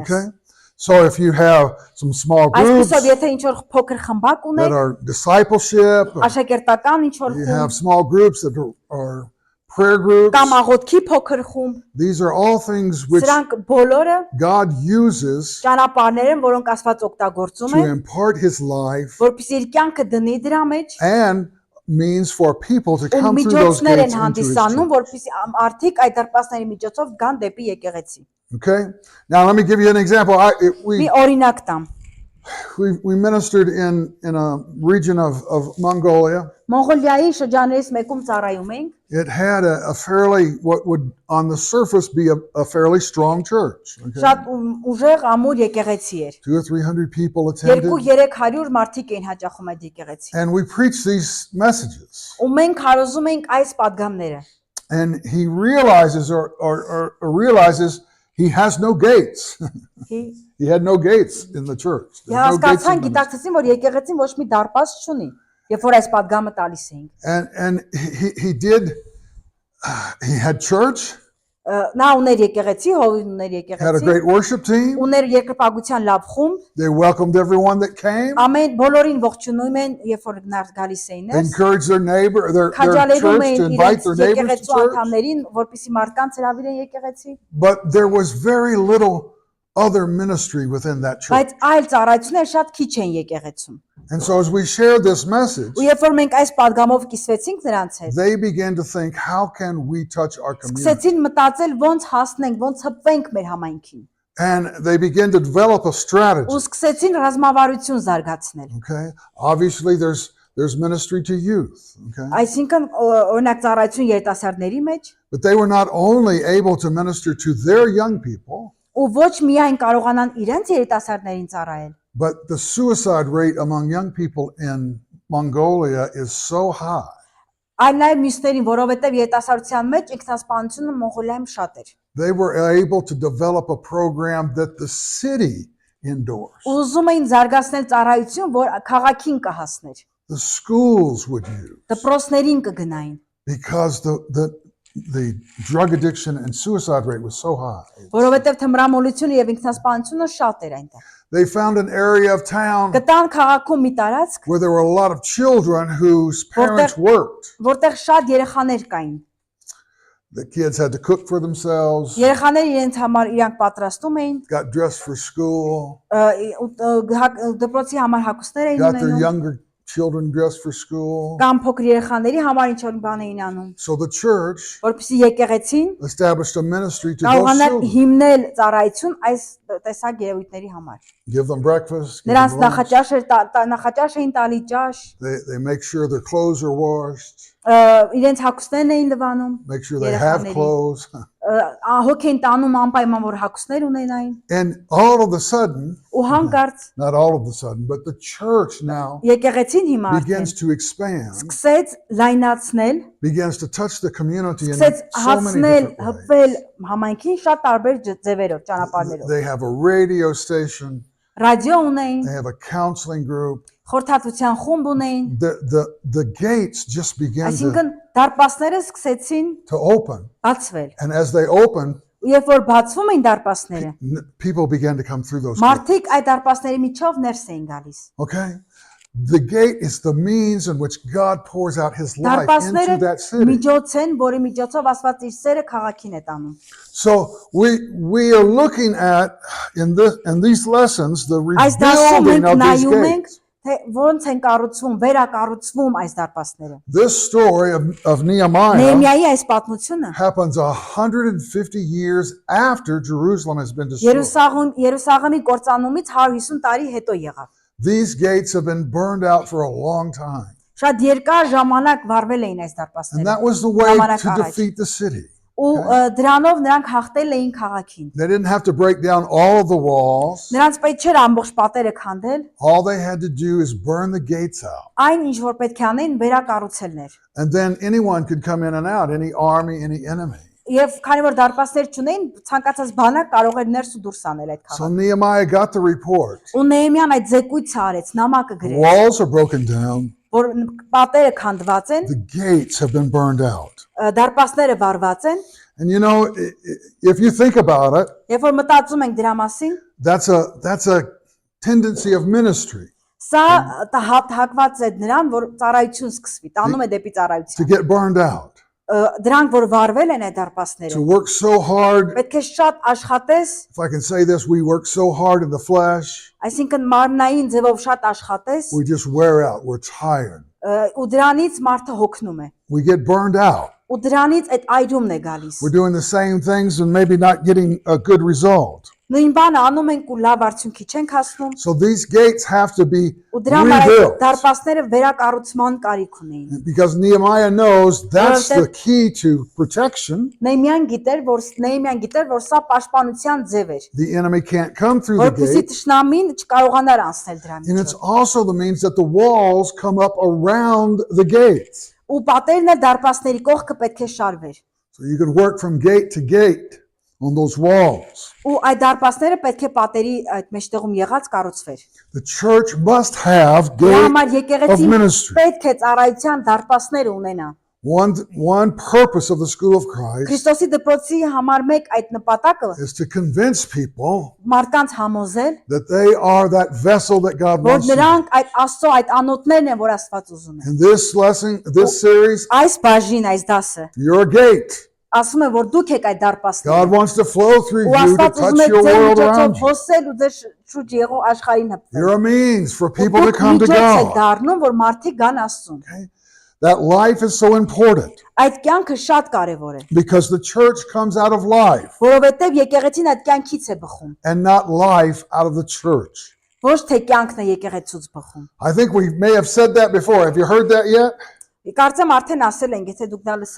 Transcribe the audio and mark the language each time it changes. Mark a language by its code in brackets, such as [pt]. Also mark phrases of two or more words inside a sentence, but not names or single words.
[en] Okay? So if you have some small groups [hy] Այսպեսով, եթե ինչ որ փոքր խմբակ [en] that [hy] ունեք, [en] are discipleship, or [hy] աշակերտական ինչ որ [en] you [hy] խումբ [en] have small groups that are prayer groups, [hy] կամ աղոթքի փոքր խումբ, [en] these are all things which [hy] սրանք բոլորը [en] God uses [hy] ճանապարհներ են, որոնք Աստված օգտագործում [en] to [hy] է, [en] impart His life [hy] որպեսզի իր կյանքը դնի դրա մեջ, [en] and means for people to [hy] ու [en] come through those [hy] միջոցներ [en] gates [hy] են [en] into His [hy] հանդիսանում, [en] church. [hy] որպեսզի արդիկ այդ դարպասների միջոցով գան դեպի եկեղեցի։ [en] Okay? Now let me give you an example. [hy] Մի օրինակ տամ։ [en] We ministered in a region of Mongolia. [hy] Մոնղոլիայի շրջաններից մեկում ծառայում ենք, [en] It had a fairly, what would on the surface be a fairly strong church. Okay? [hy] շատ ուժեղ ամուր եկեղեցի էր։ [en] 200 or 300 people attended. [hy] 200-300 մարդիկ էին հաճախում այդ եկեղեցի։ [en] And we preached these messages. [hy] Ու մենք հարոզում ենք այս падգամները։ [en] And he realizes or realizes he has no gates. He had no gates in the church. There's no gates [hy] Հասկացան, [en] in the ministry. [hy] գիտակցեցին, որ եկեղեցին ոչ մի դարպաս չունի, երբ որ այս падգամը տալիս էինք։ [en] And he had church, [hy] Նա ուներ եկեղեցի, հովին ուներ [en] had a [hy] եկեղեցի, [en] great worship team. [hy] ուներ երկրպագության լավ խումբ, [en] They welcomed everyone that came. [hy] ամեն բոլորին ողջունում են, երբ որ գալիս էին [en] They [hy] ներս, [en] encouraged their neighbor, their [hy] քաջալերում [en] church to [hy] էին [en] invite [hy] իրենց [en] their neighbors to [hy] եկեղեցու [en] church. [hy] անդամներին, որպեսզի մարդկանց հրավիրեն եկեղեցի։ [en] But there was very little other ministry within that church. [hy] Բայց այլ ծառայություններ շատ քիչ են եկեղեցում։ [en] And so as we shared this message, [hy] Ու երբ որ մենք այս падգամով կիսվեցինք նրանց հետ, [en] they began to think, how can we touch our community? [hy] սկսեցին մտածել ոնց հասնենք, ոնց հպվենք մեր համայնքին։ [en] And they began to develop a strategy. [hy] Ու սկսեցին ռազմավարություն զարգացնել։ [en] Okay? Obviously there's ministry to youth, okay? [hy] Այսինքն օրինակ ծառայություն երիտասարդների մեջ, [en] But they were not only able to minister to their young people, [hy] ու ոչ միայն կարողանան իրենց երիտասարդներին ծառայել, [en] but the suicide rate among young people in Mongolia is so high. [hy] այլ նաև մյուսներին, որովհետև երիտասարդության մեջ ինքնասպանությունը Մոնղոլիայում շատ էր։ [en] They were able to develop a program that the city endorsed. [hy] Ուզում էին զարգացնել ծառայություն, որ քաղաքին կհասներ, [en] The schools would use, [hy] դպրոցներին կգնային, [en] because the drug addiction and suicide rate was so high. [hy] որովհետև թմրամոլությունը եւ ինքնասպանությունը շատ էր այնտեղ։ [en] They found an area of town [hy] Գտան քաղաքում մի տարածք, [en] where there were a lot of children whose parents worked. [hy] որտեղ շատ երեխաներ կային։ [en] The kids had to cook for themselves, [hy] Երեխաները իրենց համար իրանք պատրաստում էին, [en] got dressed for school, [hy] դպրոցի համար հագուստներ էին [en] got their [hy] ունենում, [en] younger children dressed for school. [hy] կամ փոքր երեխաների համար ինչ-որ բան էին անում, [en] So the church [hy] որպեսզի եկեղեցին [en] established a ministry to those [hy] կարողանան [en] children. [hy] հիմնել ծառայություն այս տեսակ երևույթների համար։ [en] Give them breakfast, give [hy] Նրանց [en] them lunch. [hy] նախաճաշ էին տալի ճաշ, [en] They make sure their clothes are washed, [hy] իրենց հագուստներն էին լվանում, [en] make sure they have [hy] երեխաների։ [en] clothes. [hy] Հոգ էին տանում անպայման որ հագուստներ ունենային, [en] And all of a sudden, [hy] ու հանկարծ [en] not all of a sudden, but the church now [hy] եկեղեցին հիմա արդեն [en] begins to expand, [hy] սկսեց լայնացնել, [en] begins to touch the community in [hy] սկսեց [en] so many [hy] հասնել, [en] different ways. [hy] հպվել համայնքին շատ տարբեր ձևերով, ճանապարհներով։ [en] They have a radio station, [hy] Ռադիո ունեին, [en] they have a counseling group. [hy] խորհրդատվության խումբ ունեին, [en] The gates just began [hy] այսինքն դարպասները սկսեցին [en] to open. [hy] բացվել։ [en] And as they opened, [hy] Ու երբ որ բացվում էին դարպասները, [en] people began to come through those gates. [hy] մարդիկ այդ դարպասների միջով ներս էին գալիս։ [en] Okay? The gate is the means in which God pours out his life [hy] Դարպասները [en] into that city. [hy] միջոց են, որի միջոցով Աստված իր սերը քաղաքին է տանում։ [en] So we are looking at in these lessons the [hy] Այս դասում [en] rebuilding [hy] մենք [en] of these [hy] նայում ենք, [en] gates. [hy] թե ոնց են կառուցվում, վերակառուցվում այս դարպասները։ [en] This story of Nehemiah [hy] Նեհեմիայի այս պատմությունը [en] happens 150 years after Jerusalem has been destroyed. [hy] Երուսաղեմի կործանումից 150 տարի հետո եղավ։ [en] These gates have been burned out for a long time. [hy] Շատ երկար ժամանակ վառվել էին այս [en] And [hy] դարպասները։ [en] that was the way [hy] Ժամանակ [en] to [hy] առաջ։ [en] defeat the city. [hy] Ու դրանով նրանք հաղթել էին քաղաքին։ [en] They didn't have to break down all of the walls. [hy] Նրանց պետք չէր ամբողջ պատերը քանդել, [en] All they had to do is burn the gates out. [hy] այն ինչ որ պետք է անեին վերակառուցելներ։ [en] And then anyone could come in and out, any army, any enemy. [hy] Եվ քանի որ դարպասներ չունեին, ցանկացած բանակ կարող էր ներս ու դուրս անել այդ [en] So [hy] քաղաքը։ [en] Nehemiah got the report. [hy] Ու Նեհեմիան այդ զեկույցը արեց, նամակը [en] The [hy] գրեց, [en] walls are broken down. [hy] որ պատերը քանդված են, [en] The gates have been burned out. [hy] դարպասները վառված են։ [en] And you know, if you think about it, [hy] Երբ որ մտածում ենք դրա մասին, [en] that's a tendency of ministry [hy] սա հակված է նրան, որ ծառայություն սկսվի, տանում է դեպի [en] to [hy] ծառայություն։ [en] get burned out, [hy] Դրանք որ վառվել են այդ [en] to [hy] դարպասները, [en] work so hard. [hy] պետք է շատ աշխատես, [en] If I can say this, we work so hard in the flesh, [hy] այսինքն մարմնային ձևով շատ աշխատես, [en] we just wear out. We're tired. [hy] ու դրանից մարդը հոգնում է։ [en] We get burned out. [hy] Ու դրանից այդ այրումն է գալիս։ [en] We're doing the same things and maybe not getting a good result. [hy] Նույն բանը անում ենք ու լավ արդյունքի չենք հասնում։ [en] So these gates have to be [hy] Ու դրա համար այդ [en] rebuilt [hy] դարպասները վերակառուցման կարիք ունեին։ [en] because Nehemiah knows that's the key to protection. [hy] Նեհեմիան գիտեր, որ սա պաշտպանության ձև էր, [en] The enemy can't come through the [hy] որպեսզի [en] gate. [hy] թշնամին չկարողանար անցնել դրա [en] And it's [hy] միջով։ [en] also the means that the walls come up around the gates. [hy] Ու պատերն էլ դարպասների կողքը պետք է շարվեր։ [en] So you could work from gate to gate on those walls. [hy] Ու այդ դարպասները պետք է պատերի այդ մեջտեղում եղած կառուցվեր։ [en] The church must have [hy] Դրա [en] gate [hy] համար [en] of [hy] եկեղեցին [en] ministry. [hy] պետք է ծառայության դարպասներ ունենա։ [en] One purpose of the school of Christ [hy] Քրիստոսի դպրոցի համար մեկ այդ նպատակը [en] is to convince people [hy] մարդկանց համոզել, [en] that they are that vessel that God [hy] որ [en] wants to be. [hy] նրանք այդ Աստծո այդ անոթներն են, որ Աստված ուզում է։ [en] In this lesson, this series, [hy] Այս բաժին, այս դասը [en] you're a gate. [hy] ասում է որ դուք եք այդ [en] God [hy] դարպասները [en] wants to flow through [hy] ու [en] you to [hy] Աստված ուզում [en] touch [hy] է [en] your [hy] ձեր [en] world [hy] միջոցով [en] around you. [hy] հոսել ու ձեր շուրջ եղող աշխարհին հպվել [en] You're a means for people to [hy] դուք [en] come to [hy] միջոց եք [en] God. [hy] դառնում որ մարդիկ գան Աստծուն [en] That life is so important [hy] այդ կյանքը շատ կարևոր է [en] because the church comes out of life [hy] որովհետև եկեղեցին այդ կյանքից է բխում [en] and not life out of the church. [hy] ոչ թե կյանքն է եկեղեցուց բխում [en] I think we may have said that before. Have you heard that yet? [hy] Կարծեմ արդեն ասել ենք եթե դուք դա լսել